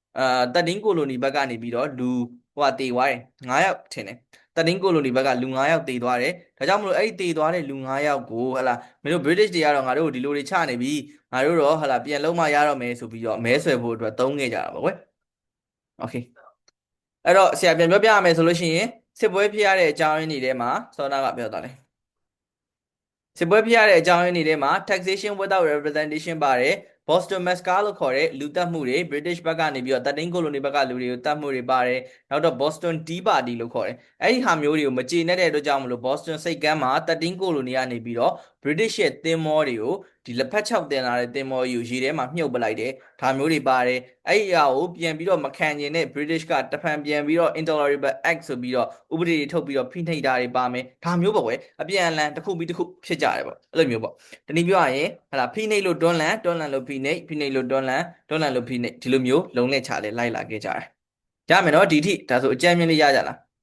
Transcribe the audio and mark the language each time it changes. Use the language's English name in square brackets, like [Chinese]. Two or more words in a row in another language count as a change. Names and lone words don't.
[Burmese] 13 ကိုလိုနီဘက်ကနေပြီးတော့လူဟိုတေသွားတယ်9ယောက်ထင်တယ်13ကိုလိုနီဘက်ကလူ9ယောက်တေသွားတယ်ဒါကြောင့်မလို့အဲ့ဒီတေသွားတဲ့လူ9ယောက်ကိုဟလာမင်းတို့ British တွေကတော့ငါတို့ဒီလိုတွေချနေပြီငါတို့တော့ဟလာပြန်လုံးမရတော့မယ်ဆိုပြီးတော့မဲဆွယ်ဖို့အတွက်သုံးခဲ့ကြတာပေါ့ကွယ် Okay အဲ့တော့ဆရာပြန်ပြောပြရမယ်ဆိုလို့ရှိရင်စစ်ပွဲဖြစ်ရတဲ့အကြောင်းရင်းတွေထဲမှာစောနာကပြောသွားတယ်စစ်ပွဲဖြစ်ရတဲ့အကြောင်းရင်းတွေထဲမှာ [English] taxation without representation [Burmese] ပါတယ် Boston Massacre လို့ခေါ်တဲ့လူသတ်မှုတွေ British ဘက်ကနေပြီး တော့13ကိုလိုနီဘက်ကလူတွေကိုတတ်မှုတွေပါတယ်နောက်တော့ Boston Tea Party လို့ခေါ်တယ်အဲ့ဒီဟာမျိုးတွေကိုမကျေနပ်တဲ့အတွက်ကြောင့်မလို့ Boston စိတ်ကမ်းမှာ13ကိုလိုနီကနေ ပြီးတော့ British ရဲ့သင်္ဘောတွေကိုဒီလက်ဖက်6တင်လာတဲ့သင်္ဘောကြီးကိုရေထဲမှာမြှုပ်ပလိုက်တယ်ဒါမျိုးတွေပါတယ်အဲ့ဒီအရာကိုပြန်ပြီးတော့မခံကျင်တဲ့ British ကတဖန်ပြန်ပြီးတော့ Intolerable Act ဆိုပြီးတော့ဥပဒေတွေထုတ်ပြီးတော့ဖိနှိပ်တာတွေပါမယ်ဒါမျိုးပေါ့ကွယ်အပြန်အလှန်တစ်ခုပြီးတစ်ခုဖြစ်ကြတယ်ပေါ့အဲ့လိုမျိုးပေါ့တနည်းပြောရရင်ဟလာဖိနှိပ်လို့တွန်းလှန်လို့ဖိနှိပ်လို့တွန်းလှန်လို့ဖိနှိပ်ဒီလိုမျိုးလုံးနဲ့ချလဲလိုက်လာခဲ့ကြတယ်ရမယ်နော်ဒီထိဒါဆိုအကြမ်းမြင့်လေးရကြလား